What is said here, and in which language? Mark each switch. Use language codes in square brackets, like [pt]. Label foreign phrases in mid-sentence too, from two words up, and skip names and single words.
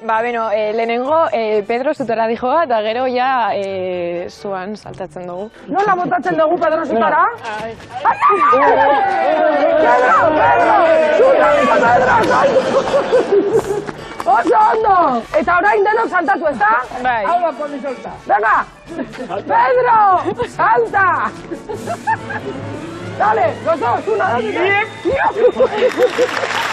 [eu] Bueno, lehenengo Pedro zutara dijoa, eta gero ja zuan saltatzen dugu. Nola botatzen dugu Pedro zutara? Oso ondo! Eta orain denok saltatu, ez da? Bai. Hau da, poni solta. [es] Venga! Pedro! Salta! Dale, los dos, una, dos, tres.